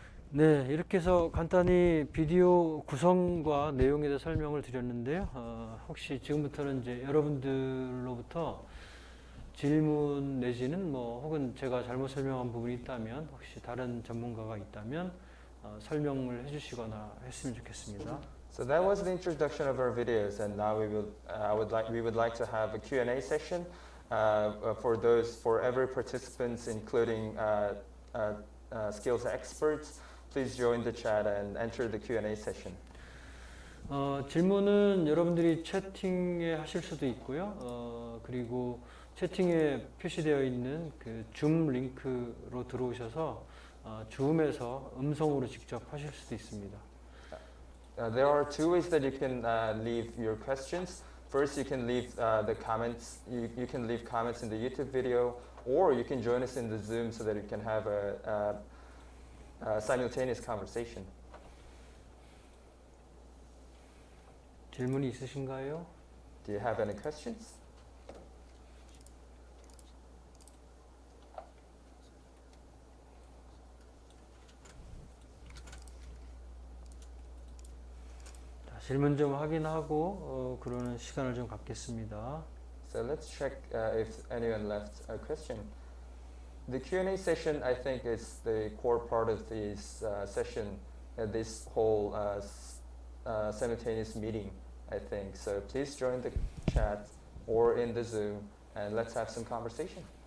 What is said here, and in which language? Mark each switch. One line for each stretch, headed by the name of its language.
Korean: 네, 이렇게 해서 간단히 비디오 구성과 내용에 대해 설명을 드렸는데요. 혹시 지금부터는 이제 여러분들로부터 질문 내지는 뭐 혹은 제가 잘못 설명한 부분이 있다면 혹시 다른 전문가가 있다면 설명을 해주시거나 했으면 좋겠습니다.
English: So that was the introduction of our videos, and now we would like to have a Q&A session for every participants, including skills experts. Please join the chat and enter the Q&A session.
Korean: 질문은 여러분들이 채팅에 하실 수도 있고요. 그리고 채팅에 표시되어 있는 그 줌 링크로 들어오셔서 줌에서 음성으로 직접 하실 수도 있습니다.
English: There are two ways that you can leave your questions. First, you can leave the comments. You can leave comments in the YouTube video, or you can join us in the Zoom so that you can have a simultaneous conversation.
Korean: 질문이 있으신가요?
English: Do you have any questions?
Korean: 질문 좀 확인하고 그러는 시간을 좀 갖겠습니다.
English: So let's check if anyone left a question. The Q&A session, I think, is the core part of this session, this whole simultaneous meeting, I think. So please join the chat or in the Zoom, and let's have some conversation.